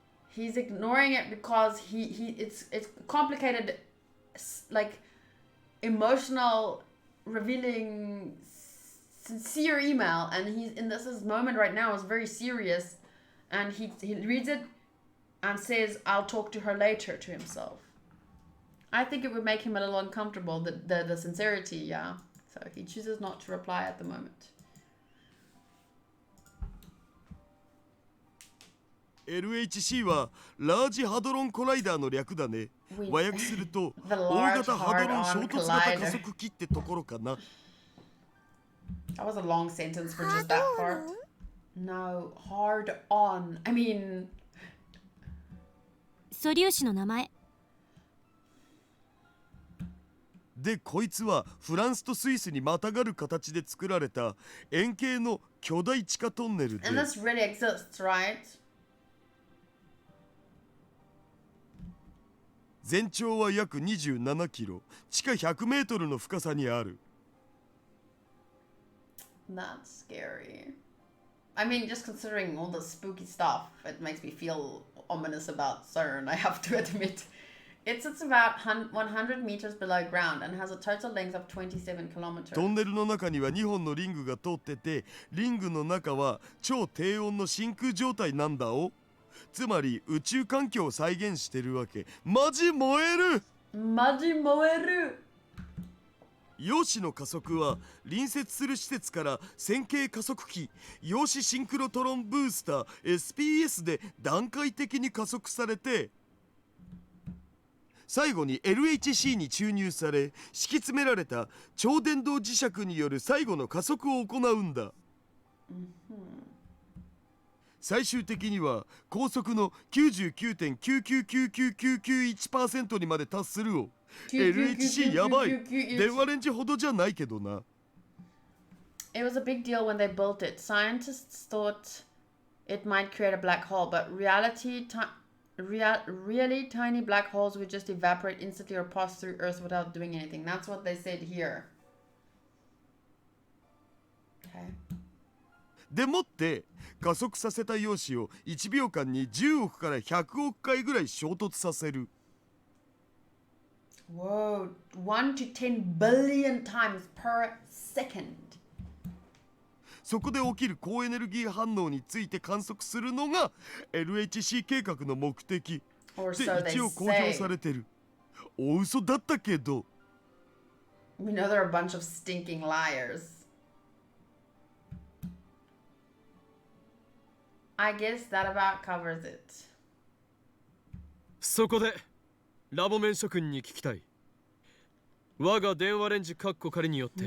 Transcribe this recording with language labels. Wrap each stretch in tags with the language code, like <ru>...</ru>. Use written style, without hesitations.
<en>He's ignoring it because it's complicated, like emotional, revealing, sincere email, and he's in this moment right now is very serious, and he reads it and says, "I'll talk to her later" to himself. I think it would make him a little uncomfortable, the sincerity, yeah. So he chooses not to reply at the moment.</en> <ja>LHC はラージハドロンコライダーの略だね。和訳すると大型ハドロン衝突型加速器ってところかな。</ja> <en>That was a long sentence for just that part. No, hard on. I mean...</en> <ja>素粒子の名前。でこいつはフランスとスイスにまたがる形で作られた円形の巨大地下トンネルで</ja> <en>And this really exists, right?</en> <ja>全長は約27キロ、地下100メートルの深さにある。</ja> <en>That's scary. I mean, just considering all the spooky stuff, it makes me feel ominous about CERN, I have to admit. It sits about 100 meters below ground and has a total length of 27 kilometers.</en> <ja>トンネルの中には2本のリングが通ってて、リングの中は超低温の真空状態なんだお。つまり宇宙環境を再現してるわけ。マジ燃える。マジ燃える。陽子の加速は隣接する施設から線形加速器陽子シンクロトロンブースター SPS で段階的に加速されて、最後に LHC に注入され敷き詰められた超電導磁石による最後の加速を行うんだ。最終的には高速の 99.999991% にまで達するを。 LHC やばい。電話レンジほどじゃないけどな。</ja> <en>It was a big deal when they built it. Scientists thought it might create a black hole, but really tiny black holes would just evaporate instantly or pass through Earth without doing anything. That's what they said here. Okay.</en> <ja>でもって加速させた陽子を1秒間に10億から100億回ぐらい衝突させる。</ja> <en>Whoa, 1 to 10 billion times per second.</en> <ja>そこで起きる高エネルギー反応について観測するのが LHC 計画の目的で一応公表されてる。大嘘だったけど。</ja> <en>We know they're a bunch of stinking liars. I guess that about covers it.</en> <ja>そこでラボ面諸君に聞きたい。我が電話レンジカッコ仮によって</ja>